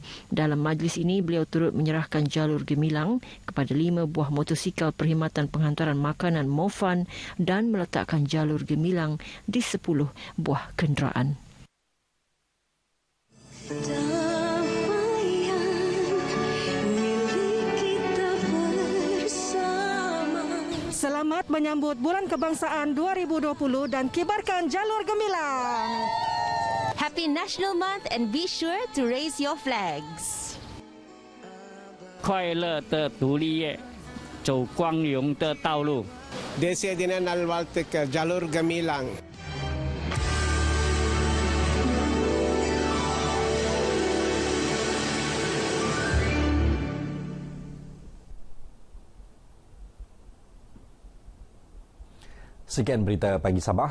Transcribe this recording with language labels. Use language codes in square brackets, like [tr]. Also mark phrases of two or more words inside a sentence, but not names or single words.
[ms] Dalam majlis ini, beliau turut menyerahkan jalur gemilang kepada 5 buah motosikal Perkhidmatan Penghantaran Makanan Mofan dan meletakkan jalur gemilang di 10 buah kenderaan. Selamat menyambut Bulan Kebangsaan 2020 dan kibarkan jalur gemilang. [en] Happy National Month and be sure to raise your flags. [zh] 快乐的独立夜，走光荣的道路。 Desi Dinan Al-Waltik jalur gemilang. [ms] Sekian berita pagi Sabah.